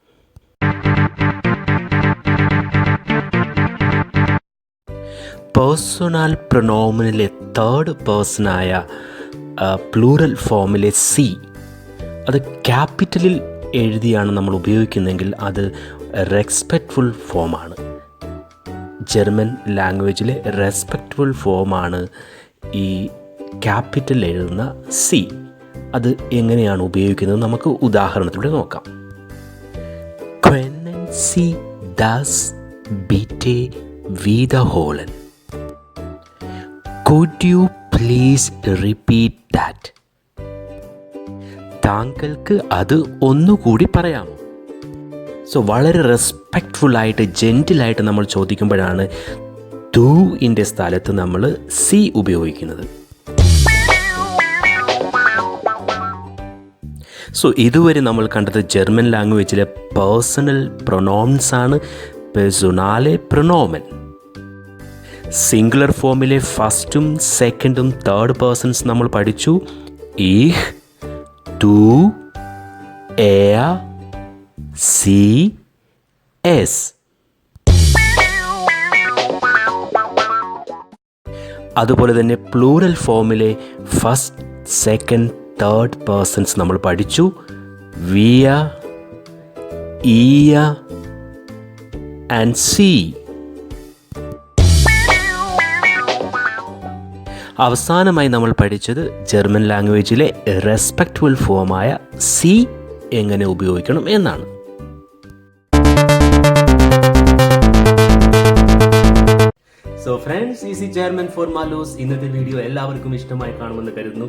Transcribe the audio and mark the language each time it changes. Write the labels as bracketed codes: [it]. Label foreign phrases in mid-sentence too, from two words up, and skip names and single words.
[de] Personalpronomen [en] third person plural form [ml] സി, അത് ക്യാപിറ്റലിൽ എഴുതിയാണ് നമ്മൾ ഉപയോഗിക്കുന്നതെങ്കിൽ അത് [en] respectful form. German language respectful form [ml] ഈ ക്യാപിറ്റൽ എഴുതുന്ന സി. അത് എങ്ങനെയാണ് ഉപയോഗിക്കുന്നത് നമുക്ക് ഉദാഹരണത്തിലൂടെ നോക്കാം. [de] Können Sie das bitte wiederholen? [en] Could you please repeat that. [ml] താങ്കൾക്ക് അത് ഒന്നുകൂടി പറയാമോ? സോ വളരെ റെസ്പെക്റ്റ്ഫുള്ളായിട്ട് ജെൻറ്റിലായിട്ട് നമ്മൾ ചോദിക്കുമ്പോഴാണ് ദൂഇൻ്റെ സ്ഥലത്ത് നമ്മൾ സി ഉപയോഗിക്കുന്നത്. സോ ഇതുവരെ നമ്മൾ കണ്ടത് [en] German language personal pronouns [ml] ആണ്, [de] Personale Pronomen. [ml] സിംഗുലർ ഫോമിലെ ഫസ്റ്റും സെക്കൻഡും [en] third persons [ml] നമ്മൾ പഠിച്ചു. ഇഹ്, [de] du, er, sie, es. [ml] അതുപോലെ തന്നെ [en] plural form first, second, third persons [ml] നമ്മൾ പഠിച്ചു. [de] wir, ihr and sie. [ml] അവസാനമായി നമ്മൾ പഠിച്ചത് [en] German language respectful form [ml] സി എങ്ങനെ ഉപയോഗിക്കണം എന്നാണ്. [en] so friends, [ml] ഈസി ജർമ്മൻ ഫോർ മാലൂസ് ഇന്നത്തെ വീഡിയോ എല്ലാവർക്കും ഇഷ്ടമായി കാണുമെന്ന് കരുതുന്നു.